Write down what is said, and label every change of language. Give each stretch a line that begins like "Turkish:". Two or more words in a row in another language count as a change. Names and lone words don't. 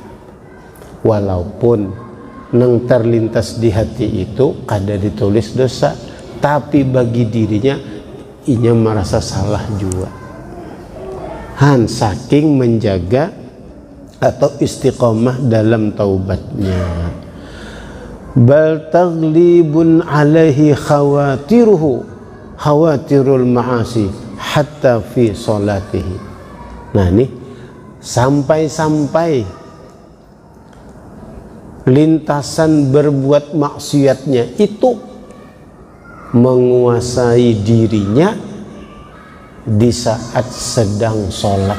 Banjar: Walaupun nang terlintas di hati itu kada ditulis dosa, tapi bagi dirinya inya merasa salah juga. Saking menjaga atau istiqomah dalam taubatnya.
Arabic: بل تغلب عليه خواطر المعاصي حتى في صلاته.
Banjar: Nah, nih sampai lintasan berbuat maksiatnya itu menguasai dirinya di saat sedang sholat.